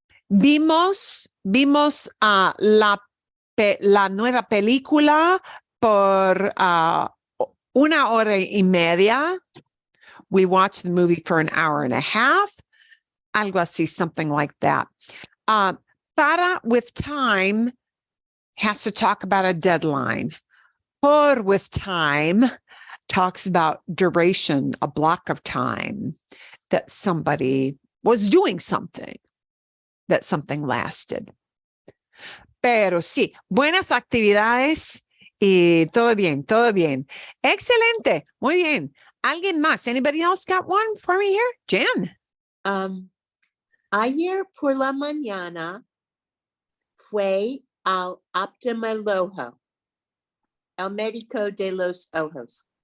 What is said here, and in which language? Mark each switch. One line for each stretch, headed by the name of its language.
Spanish: Vimos la nueva película por 1 hora y media.
English: We watched the movie for an hour and a half.
Spanish: Algo así,
English: something like that. Para with time has to talk about a deadline. Por with time talks about duration, a block of time that somebody was doing something, that something lasted.
Spanish: Pero sí, buenas actividades y todo bien, todo bien. Excelente, muy bien. ¿Alguien más?
English: Anybody else got one for me here?
Spanish: Jan? Ayer por la mañana fue al oftalmólogo, el médico de los ojos.